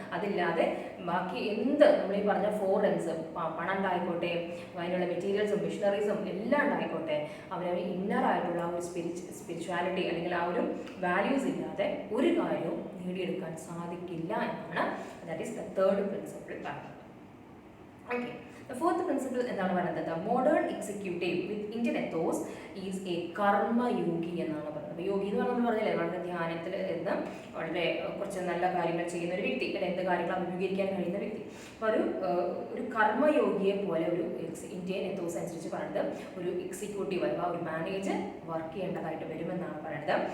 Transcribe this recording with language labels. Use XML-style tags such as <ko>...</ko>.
<ml>അതില്ലാതെ ബാക്കി എന്ത് നമ്മൾ ഈ പറഞ്ഞ 4 M's, പണം ഉണ്ടായിക്കോട്ടെ, അതിനുള്ള മെറ്റീരിയൽസും മെഷീനറീസും എല്ലാം ഉണ്ടായിക്കോട്ടെ, അവരവർ ഇന്നർ ആയിട്ടുള്ള ആ ഒരു സ്പിരിച്വാലിറ്റി അല്ലെങ്കിൽ ആ ഒരു വാല്യൂസ് ഇല്ലാതെ ഒരു കാര്യവും നേടിയെടുക്കാൻ സാധിക്കില്ല എന്നാണ്</ml> <en>that is the third principle</en> <ml>പറയുന്നത്.</ml> <en>Okay. The fourth principle</en> <ml>എന്താണ് പറയുന്നത്,</ml> <en>the modern executive with Indian ethos is a karma yogi</en> <ml>എന്നാണ് പറയുന്നത്. അപ്പോൾ യോഗി എന്ന് നമ്മൾ പറഞ്ഞില്ലേ, വളരെ ധ്യാനത്തിൽ ഇരുന്ന് വളരെ കുറച്ച് നല്ല കാര്യങ്ങൾ ചെയ്യുന്ന ഒരു വ്യക്തി, അല്ലെങ്കിൽ എന്ത് കാര്യങ്ങൾ അഭിമുഖീകരിക്കാൻ കഴിയുന്ന വ്യക്തി. അപ്പോൾ ഒരു കർമ്മയോഗിയെ പോലെ ഒരു ഇന്ത്യൻ എത്തോസ് അനുസരിച്ച് പറയുന്നത് ഒരു എക്സിക്യൂട്ടീവ് അഥവാ ഒരു മാനേജർ വർക്ക് ചെയ്യേണ്ടതായിട്ട് വരുമെന്നാണ് പറയുന്നത്.</ml>